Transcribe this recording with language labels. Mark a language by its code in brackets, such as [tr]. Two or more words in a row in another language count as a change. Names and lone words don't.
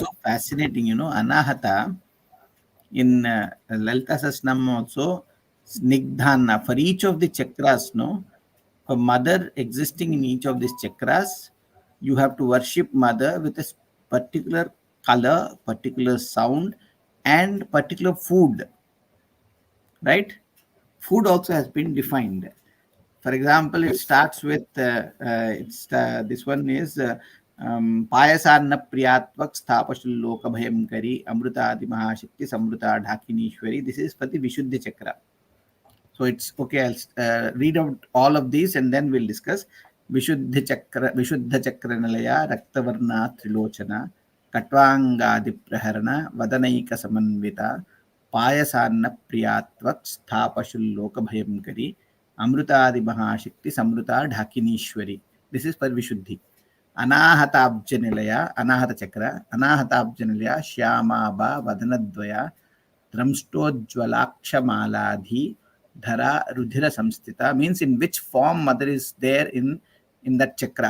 [en] so fascinating, Anahata in Lalita Sasnam also, Snigdhana, for each of the chakras, no, for mother existing in each of these chakras, you have to worship mother with a particular color, particular sound, and particular food, right? Food also has been defined. For example, it starts with this one is [sa] payasanna priyatvak sthapashul loka bhayamkari amrutadi mahashakti samruta dhakinishwari. [en] This is for the Vishuddhi chakra. So it's okay. I'll read out all of these and then we'll discuss. [sa] Vishuddha chakra nalaya raktavarna trilochana katwangadi praharana vadanaika samanvita payasanna priyatvak sthapashulloka bhayamkari amrutadi mahashakti samruta dhakinishwari. [en] This is for Vishuddhi. Anahata chakra, [sa] Anahata Shyamaba Vadanadvaya Dramstojwalakshamaladi Dhara Rudhira Samstita, [en] means in which form mother is there in that chakra.